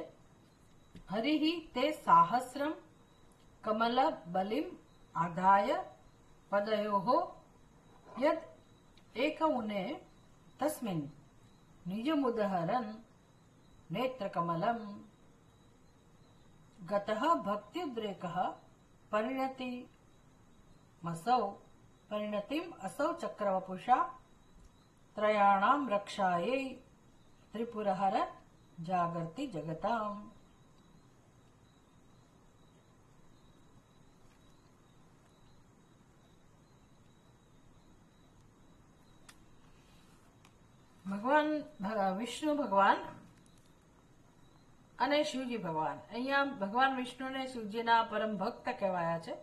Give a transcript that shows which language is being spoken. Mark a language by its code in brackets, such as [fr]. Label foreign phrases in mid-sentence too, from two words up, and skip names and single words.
[sa] હરિ તે સાહસ્રમ કમલ બલિમ આધાય પદયોઃ યદ એકૌને તસ્મિન નિજમુદહરન નેત્રકમલમ ગતઃ ભક્ત્યુદ્રેકઃ પરિણતિમ असौ चक्रवपुषा त्रयाणां रक्षायै त्रिपुरहर जागर्ति जगताम्. [gu] ભગવાન વિષ્ણુ ભગવાન અને શિવજી ભગવાન, અહીંયા ભગવાન વિષ્ણુ ને શિવજીના પરમ ભક્ત કહેવાયા છે.